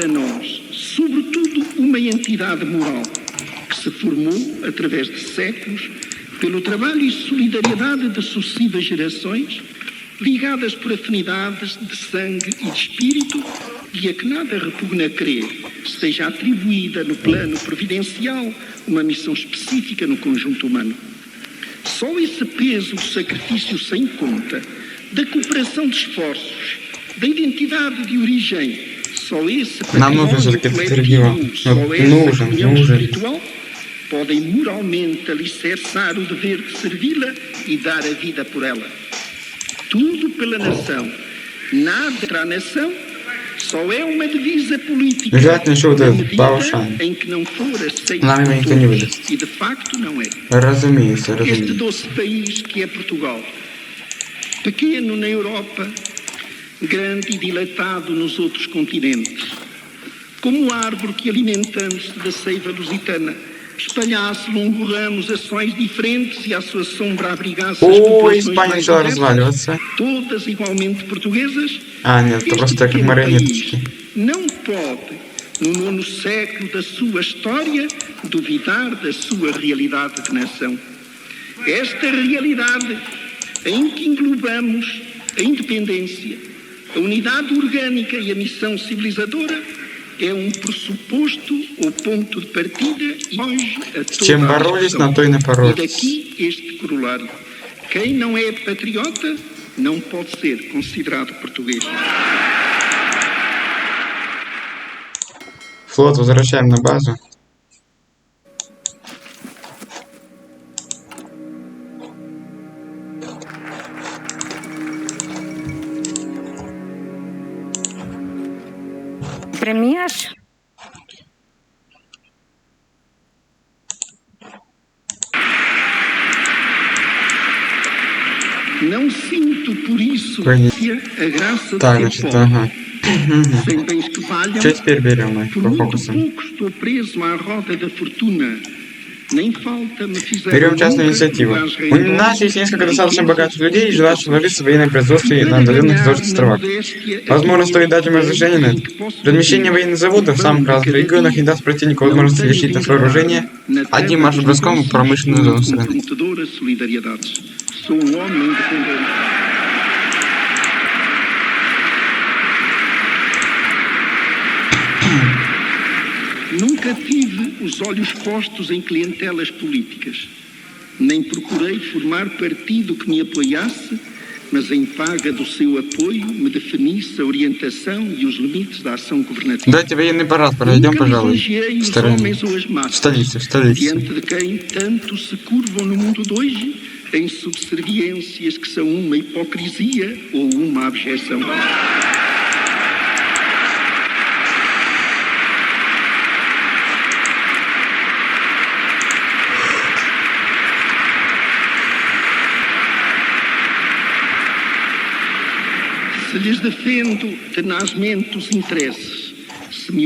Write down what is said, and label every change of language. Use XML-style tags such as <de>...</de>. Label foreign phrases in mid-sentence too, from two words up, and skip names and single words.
<pt>nós, sobretudo, uma entidade moral que se formou, através de séculos, pelo trabalho e solidariedade de sucessivas gerações, ligadas por afinidades de sangue e de espírito, e a que nada repugna crer esteja atribuída no plano providencial uma missão específica no conjunto humano. Só esse peso de sacrifício sem conta, da cooperação de esforços, da identidade de origem, só esse</pt> <ru>Нам нужен все-таки</ru> <pt>património</pt> <ru>этот регион.</ru> <pt>coletivo, só</pt> <ru>Вот</ru> <pt>essa</pt> <ru>нужен,</ru> <pt>comunhão</pt> <ru>нужен.</ru> <pt>espiritual, podem moralmente alicerçar o dever de servi-la e dar a vida por ela. Tudo pela nação, nada contra a nação, só é uma divisa política</pt> <ru>Желательно еще вот</ru> <pt>na</pt> <ru>этот,</ru> <pt>medida</pt> <ru>Баушан.</ru> <pt>em que não for aceito</pt> <ru>Нам его</ru> <pt>por</pt> <ru>никто не</ru> <pt>todos,</pt> <ru>выдаст.</ru> <pt>e de facto não é.</pt> <ru>Разумеется,</ru> <pt>Este</pt> <ru>разумеется.</ru> <pt>doce país que é Portugal, pequeno na Europa, grande e dilatado nos outros continentes, como árvore que, alimentando-se da seiva lusitana, espalhasse longo ramos ações diferentes e à sua sombra abrigasse as</pt> <ru>О,</ru> <pt>populações</pt> <ru>Испания</ru> <pt>mais</pt> <ru>начала</ru> <pt>diversas,</pt> <ru>разваливаться.</ru> <pt>todas igualmente portuguesas.</pt> <ru>А, нет, это</ru> <pt>Este</pt> <ru>просто как</ru> <pt>pequeno</pt> <ru>марионеточки.</ru> <pt>país não pode, no nono século da sua história, duvidar da sua realidade de nação. Esta realidade em que englobamos a independência, a unidade orgânica e a missão civilizadora é um pressuposto ou ponto de partida e hoje a</pt> <ru>С чем</ru> <pt>toda a</pt> <ru>боролись,</ru> <pt>discussão.</pt> <ru>на то и</ru> <pt>E</pt> <ru>напоролись.</ru> <pt>daqui este corolário. Quem não é patriota não pode ser considerado português.</pt> <ru>Флот возвращаем на базу.</ru> <pt>Premias? Não sinto por isso</pt> <ru>Понятно.</ru> <pt>a graça</pt> <ru>Так,</ru> <pt>de ser</pt> <ru>значит,</ru> <pt>pobre. ага. Sem bens que valham,</pt> <ru>Что теперь берем мы</ru> <pt>por</pt> <ru>по</ru> <pt>muito</pt> <ru>фокусам?</ru> <pt>pouco estou preso à roda da fortuna. Nem falta me fizeram</pt> <ru>Берем частную</ru> <pt>honra</pt> <ru>инициативу.</ru> <pt>lugares</pt> <ru>У нас</ru> <pt>reidosos,</pt> <ru>есть несколько достаточно</ru> <pt>riquezas,</pt> <ru>богатых людей, желающих вложиться в военное производство</ru> <pt>e</pt> <ru>на</ru> <pt>para</pt> <ru>отдаленных</ru> <pt>ganhar</pt> <ru>изложенных</ru> <pt>na</pt> <ru>островах.</ru> <pt>modéstia</pt> <ru>Возможно,</ru> <pt>aquilo</pt> <ru>стоит дать им разрешение на</ru> <pt>em</pt> <ru>это.</ru> <pt>que posso</pt> <ru>Размещение</ru> <pt>viver,</pt> <ru>военных заводов в самых разных регионах не даст противнику возможности лишить нас вооружения. Одним нашим броском в промышленную зону страны.</ru> <pt>comprometedora solidariedades. Sou homem independente. Nunca tive os olhos postos em clientelas políticas, nem procurei formar partido que me apoiasse, mas em paga do seu apoio me definisse a orientação e os limites da ação governativa.</pt> <ru>Дайте военный парад, проведем,</ru> <pt>Nunca</pt> <ru>пожалуй,</ru> <pt>lisonjeei</pt> <ru>в</ru> <pt>os</pt> <ru>стороне.</ru> <pt>homens ou as</pt> <ru>В</ru> <pt>massas,</pt> <ru>столице, в столице.</ru> <pt>diante de quem tanto se curvam no mundo de hoje em subserviências que são uma hipocrisia ou uma abjeção. Se lhes defendo tenazmente os interesses, se me</pt>